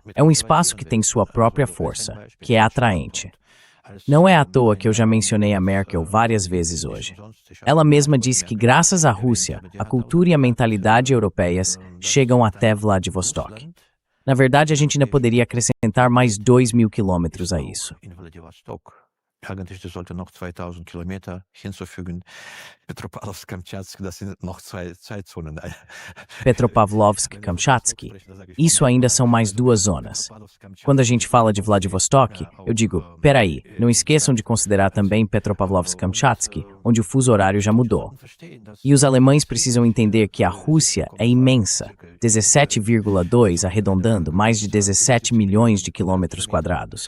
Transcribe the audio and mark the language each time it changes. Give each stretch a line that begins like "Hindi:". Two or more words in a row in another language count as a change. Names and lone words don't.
Portuguese: É um espaço que tem sua própria força, que é atraente. Não é à toa que eu já mencionei a Merkel várias vezes hoje. Ela mesma disse que, graças à Rússia, a cultura e a mentalidade europeias chegam até Vladivostok. Na verdade, a gente ainda poderia acrescentar mais 2.000 quilômetros a isso.
German: Eigentlich sollte noch 2.000 Kilometer hinzufügen. Petropavlovsk-Kamchatsk, das sind noch zwei Zeitzonen. Petropavlovsk-Kamchatsky.
Portuguese: Isso ainda são mais duas zonas. Quando a gente fala de Vladivostok, eu digo, peraí, não esqueçam de considerar também Petropavlovsk-Kamchatsky, onde o fuso horário já mudou. E os alemães precisam entender que a Rússia é imensa, 17,2 arredondando, mais de 17 milhões de quilômetros quadrados.